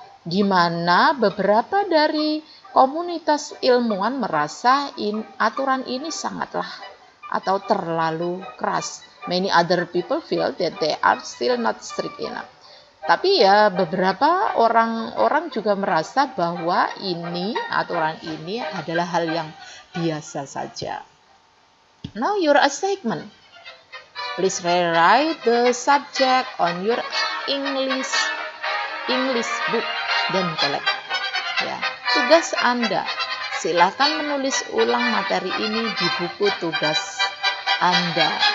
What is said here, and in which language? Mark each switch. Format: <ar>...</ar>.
<id>Di mana beberapa dari komunitas ilmuwan merasa aturan ini sangatlah atau terlalu keras.</id> <en>Many other people feel that they are still not strict enough.</en> <id>Tapi ya beberapa orang juga merasa bahwa aturan ini adalah hal yang biasa saja.</id> <en>Now your assignment. Please rewrite the subject on your English book dan collect.</en> <id>Ya, tugas Anda. Silakan menulis ulang materi ini di buku tugas Anda.</id>